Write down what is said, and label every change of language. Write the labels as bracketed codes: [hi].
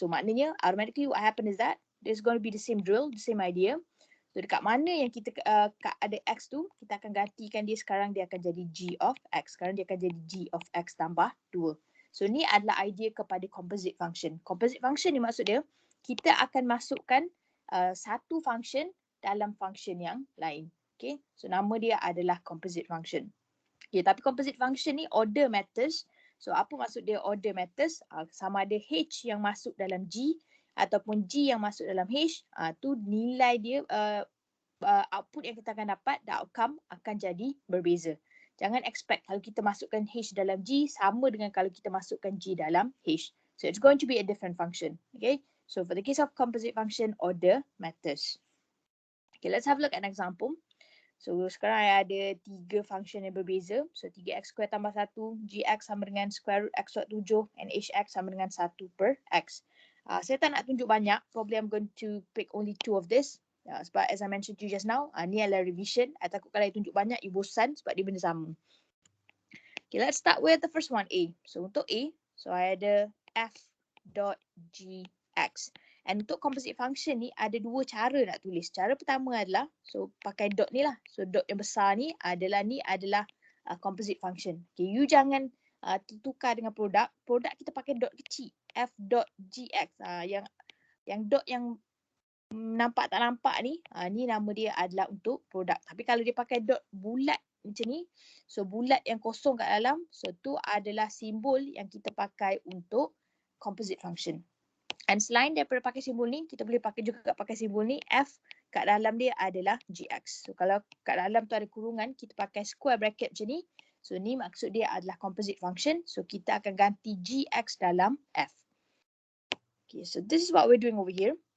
[en] So maknanya automatically what happen is that there's going to be the same drill, the same idea. [ms] So dekat mana yang kita ada x tu, kita akan gantikan dia sekarang dia akan jadi g of x. Sekarang dia akan jadi g of x tambah 2. So ni adalah idea kepada composite function. Composite function ni maksud dia, kita akan masukkan satu function dalam function yang lain. Okay, so nama dia adalah composite function. Okay, tapi composite function ni [en] order matters. [ms] So apa maksud dia order matters? Sama ada h yang masuk dalam g ataupun g yang masuk dalam h, tu nilai dia output yang kita akan dapat, [en] the outcome [ms] akan jadi berbeza. Jangan expect kalau kita masukkan h dalam g sama dengan kalau kita masukkan g dalam h. [en] So it's going to be a different function. Okay, so for the case of composite function, order matters. Okay, let's have a look at an example. [ms] So sekarang saya ada 3 function yang berbeza. So 3x square tambah 1, gx sama dengan square root x kuat 7 and hx sama dengan 1 per x. Saya tak nak tunjuk banyak. [en] Probably I'm going to pick only 2 of this. Sebab as I mentioned to you just now, [ms] ni adalah revision. I takut kalau I tunjuk banyak, you bosan sebab dia benda sama. Okay, [en] let's start with the first one, [ms] A. So untuk A, so I ada f dot gx. And untuk composite function ni ada 2 cara nak tulis. Cara pertama adalah so pakai dot ni lah. So dot yang besar ni adalah composite function. Okay, you jangan tertukar dengan produk. Produk kita pakai dot kecil. F dot gx. Yang dot yang nampak tak nampak ni, ni nama dia adalah untuk produk. Tapi kalau dia pakai dot bulat macam ni, so bulat yang kosong kat dalam, so tu adalah simbol yang kita pakai untuk composite function. And selain daripada pakai simbol ni, kita boleh pakai simbol ni, F kat dalam dia adalah GX. So kalau kat dalam tu ada kurungan, kita pakai square bracket macam ni. So ni maksud dia adalah composite function. So kita akan ganti GX dalam F. [en] Okay, so this is what we're doing over here.